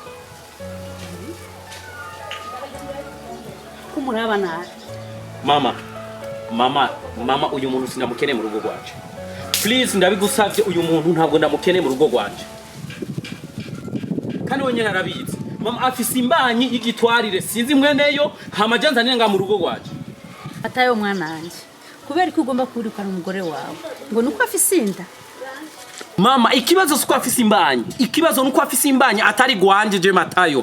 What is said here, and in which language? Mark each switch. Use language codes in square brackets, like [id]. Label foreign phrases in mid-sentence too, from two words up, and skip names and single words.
[rn] kumuraba nabi mama uyu muntu sindamukene mu rugo rwacu please ndabigusavye uyu muntu ntabwo ndamukene mu rugo rwacu kandi wenyine arabizi mama afise imbanyi y'igitwarire sinzi mweneyo hamajanza nenga mu rugo rwacu atayo mwana wanje kubera ko ugomba kurikana umugore wawe ngo nuko afise inda mama ikibazo suko afise imbanyi atari gwanje je matayo